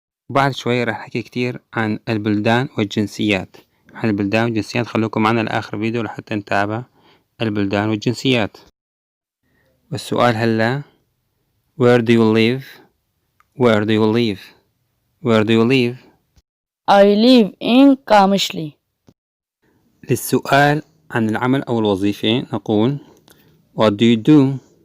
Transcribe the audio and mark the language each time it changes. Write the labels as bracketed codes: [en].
[ar] بعد شوي راح أحكي كتير عن البلدان والجنسيات. خلوكم معنا لآخر فيديو لحتى نتابع البلدان والجنسيات. والسؤال هلا [en] Where do you live? I live in Kamishli. [ar] للسؤال عن العمل أو الوظيفة نقول [en] What do you do?